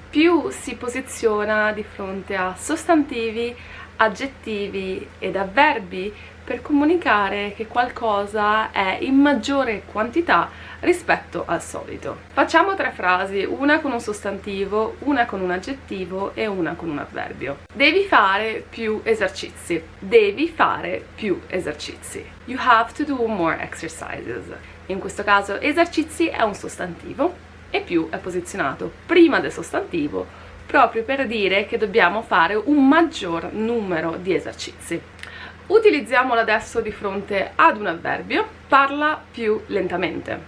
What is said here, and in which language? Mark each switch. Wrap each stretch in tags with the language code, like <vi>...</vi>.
<it>Più si posiziona di fronte a sostantivi, aggettivi ed avverbi per comunicare che qualcosa è in maggiore quantità rispetto al solito. Facciamo tre frasi, una con un sostantivo, una con un aggettivo e una con un avverbio. Devi fare più esercizi. Devi fare più esercizi.</it> <en>You have to do more exercises.</en> <it>In questo caso esercizi è un sostantivo e più è posizionato prima del sostantivo proprio per dire che dobbiamo fare un maggior numero di esercizi. Utilizziamolo adesso di fronte ad un avverbio. Parla più lentamente.</it>